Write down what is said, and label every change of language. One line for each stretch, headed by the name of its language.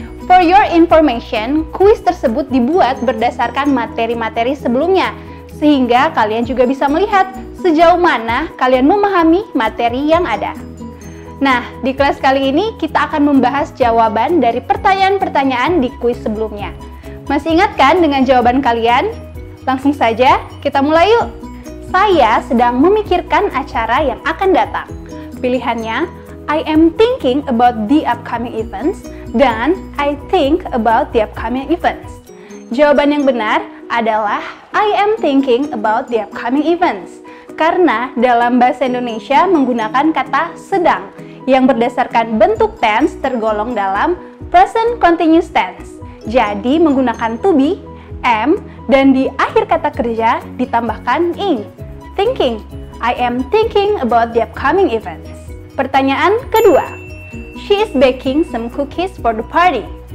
English: For your information,
Indonesian: kuis tersebut dibuat berdasarkan materi-materi sebelumnya, sehingga kalian juga bisa melihat sejauh mana kalian memahami materi yang ada. Nah, di kelas kali ini kita akan membahas jawaban dari pertanyaan-pertanyaan di kuis sebelumnya. Masih ingat kan dengan jawaban kalian? Langsung saja, kita mulai yuk! Saya sedang memikirkan acara yang akan datang. Pilihannya,
English: I am thinking about the upcoming events,
Indonesian: dan
English: I think about the upcoming events.
Indonesian: Jawaban yang benar adalah
English: I am thinking about the upcoming events,
Indonesian: karena dalam bahasa Indonesia menggunakan kata sedang, yang berdasarkan bentuk tense tergolong dalam present continuous tense. Jadi menggunakan to be, am, dan di akhir kata kerja ditambahkan ing.
English: Thinking, I am thinking about the upcoming events.
Indonesian: Pertanyaan kedua,
English: she is baking some cookies for the party.